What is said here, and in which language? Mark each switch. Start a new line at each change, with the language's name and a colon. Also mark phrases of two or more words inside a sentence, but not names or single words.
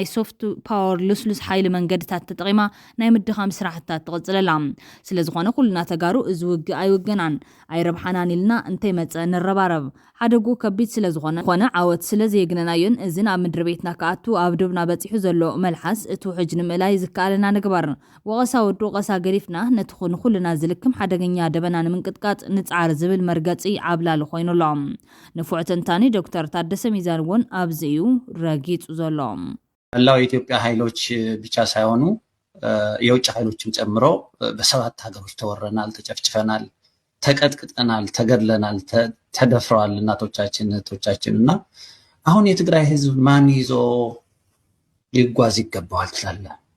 Tigrinya: ሶፍት ፓወር ልስሉስ ሓይሊ መንገድታት ተጠቂማ ናይ ምድኻም ስራሕታት ትቕጽለላ ስለዝኾነ ኩልና ተጋሩ እዚ ውግእ ኣይውገናን ኣይረብሓናን ኢልና እንተይ መጸ ንረባረብ ሓደጉ ከቢድ ስለዝኾነ ኮነ ዓወት ስለዘየግነናዮን እዚ ናብ ምድሪ ቤትና ከኣቱ ኣብ ዶብና በፂሑ ዘሎ መልሓስ እቲ ውሕጅ ንምእላይ ዝከኣለና ንግበር ወቐሳ ወዱ ቀሳ ገሪፍና ነቲ ኩልና ዝልክም ሓደገኛ ደበና ንምንቅጥቃጥ ንጻር ዝብል መርገጺ ዓብላሉ ኮይኑሎም ንፉዕ ተንታኒ ዶክተር ታደሰ ሚዛን እውን ኣብዚኡ ረጊጹ ዘሎ
Amharic: መላው የኢትዮጵያ ኃይሎች ብቻ ሳይሆኑ የውጭ ኃይሎችም ጨምሮ በሰባት ሀገሮች ተወረናል፣ ተጨፍጭፈናል፣ ተቀጥቅጠናል፣ ተገድለናል፣ ተደፍረዋል እናቶቻችን እህቶቻችንና አሁን የትግራይ ህዝብ ማን ይዞ ሊጓዝ ይገባዋል ትላለህ?